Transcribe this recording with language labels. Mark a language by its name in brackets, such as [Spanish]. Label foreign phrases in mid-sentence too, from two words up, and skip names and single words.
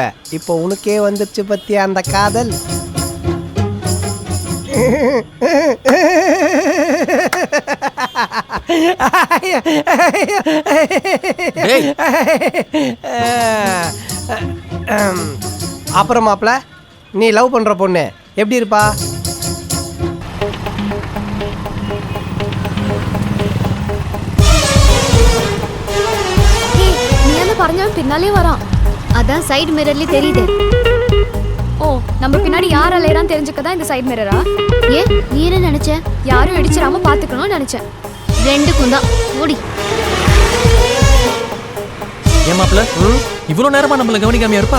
[Tamil] இப்போ உனக்கே வந்துருச்சு பத்தியா அந்த காதல்? அப்புறம் மாப்பிள்ள, நீ லவ் பண்ற பொண்ணு எப்படி இருப்பா? [Malayalam] പറഞ്ഞവൻ പിന്നാലെ വരാം. [Tamil] அதான் சைடு மிரர்லயே தெரியுது. ஓ, நம்ம பின்னாடி யார் அலையறான்னு தெரிஞ்சுக்கதான் இந்த சைடு மிரரா? ஏன் நீ என்ன நினைச்ச? யாரும் இடிச்சிராம பாத்துக்கணும்னு நினைச்சேன். ரெண்டுக்கும் தான். ஓடி. ஏன் மாப்பிள்ள இவ்வளோ நேரமா நம்மளை கவனிக்காமையா இருப்பா?